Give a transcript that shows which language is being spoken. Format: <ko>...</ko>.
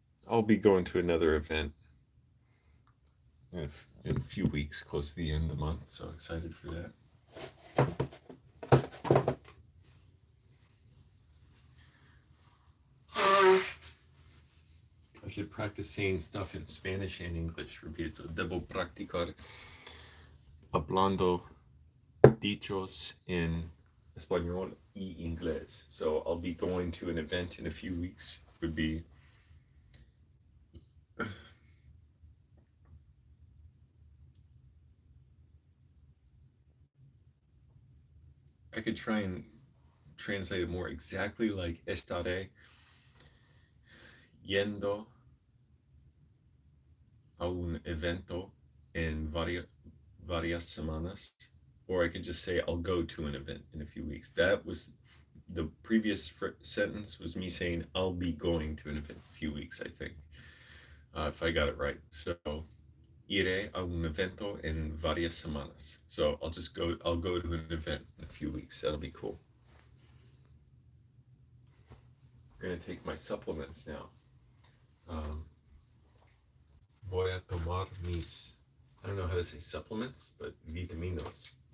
<en>I'll be going to another event in a few weeks, close to the end of the month. So excited for that. I should practice saying stuff in Spanish and English.</en> <es>Repito, debo practicar hablando dichos en español y inglés.</es> <en>So I'll be going to an event in a few weeks. Would be I could try and translate it more exactly like</en> <es>estaré yendo a un evento en varias semanas,</es> <en>or I could just say I'll go to an event in a few weeks. That was the previous sentence was me saying I'll be going to an event in a few weeks, I think, if I got it right. So</en> <es>iré a un evento en varias semanas.</es> <en>So I'll go to an event in a few weeks. That'll be cool. I'm gonna take my supplements now.</en> <es>Voy a tomar mis,</es> <en>I don't know how to say supplements, but</en> <es>vitaminos.</es>